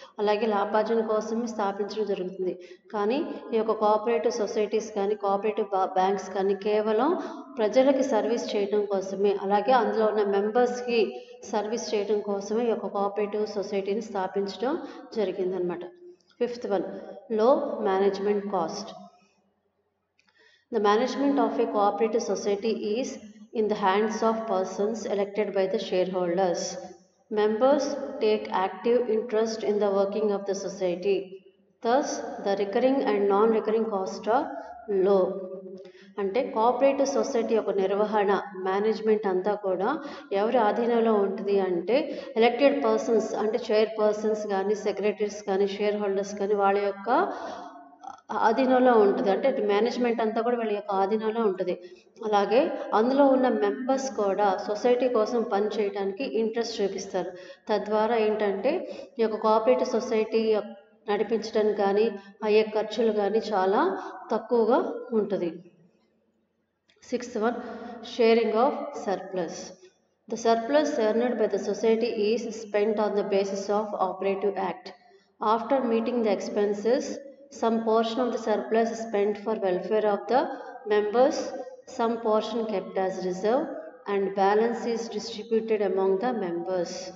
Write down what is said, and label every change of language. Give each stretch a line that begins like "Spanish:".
Telugu: అలాగే లాభార్జన కోసమే స్థాపించడం జరుగుతుంది. కానీ ఈ యొక్క కోఆపరేటివ్ సొసైటీస్ కానీ కోఆపరేటివ్ బ్యాంక్స్ కానీ కేవలం ప్రజలకి సర్వీస్ చేయడం కోసమే, అలాగే అందులో ఉన్న మెంబర్స్కి సర్వీస్ చేయడం కోసమే ఈ యొక్క కోఆపరేటివ్ సొసైటీని స్థాపించడం జరిగిందనమాట.
English: Fifth one, low management cost. The management of a cooperative society is in the hands of persons elected by the shareholders. Members take active interest in the working of the society. Thus, the recurring and non-recurring costs are low.
Telugu: అంటే cooperative society యొక్క నిర్వహణ management అంతా కూడా ఎవరి ఆధీనంలో ఉంటుంది అంటే elected persons అంటే చైర్పర్సన్స్ కానీ సెక్రటరీస్ కానీ షేర్ హోల్డర్స్ కానీ వాళ్ళ యొక్క ఆధీనంలో ఉంటుంది. అంటే మేనేజ్మెంట్ అంతా కూడా వీళ్ళ యొక్క ఆధీనంలో ఉంటుంది. అలాగే అందులో ఉన్న మెంబర్స్ కూడా సొసైటీ కోసం పని చేయడానికి ఇంట్రెస్ట్ చూపిస్తారు. తద్వారా ఏంటంటే ఈ యొక్క కోఆపరేటివ్ సొసైటీ నడిపించడానికి కానీ అయ్యే ఖర్చులు కానీ చాలా తక్కువగా ఉంటుంది.
English: Sixth one, sharing of surplus. The surplus earned by the society is spent on the basis of operative act. After meeting the expenses, some portion of the surplus is spent for welfare of the members, some portion kept as reserve, and balance is distributed among the members.